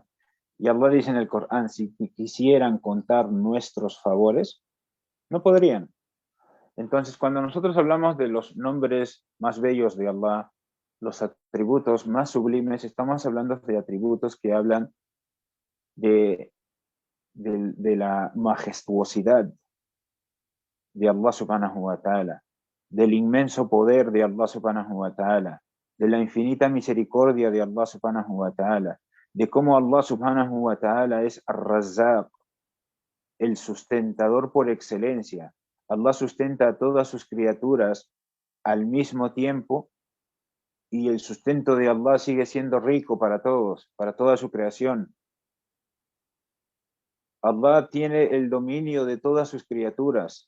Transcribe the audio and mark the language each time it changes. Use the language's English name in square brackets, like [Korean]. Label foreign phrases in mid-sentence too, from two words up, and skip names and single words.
[Spanish] Y Allah dice en el Corán, si quisieran contar nuestros favores, no podrían. Entonces, cuando nosotros hablamos de los nombres más bellos de Allah, los atributos más sublimes, estamos hablando de atributos que hablan de, de la majestuosidad de Allah [Arabic] سبحانه وتعالى, [Spanish] del inmenso poder de Allah [Arabic] سبحانه وتعالى, [Spanish] de la infinita misericordia de Allah [Arabic] سبحانه وتعالى, [Spanish] de cómo Allah [Arabic] سبحانه وتعالى [Spanish] es Ar-Razzaq, el sustentador por excelencia. Allah sustenta a todas sus criaturas al mismo tiempo y el sustento de Allah sigue siendo rico para todos, para toda su creación. Allah tiene el dominio de todas sus criaturas.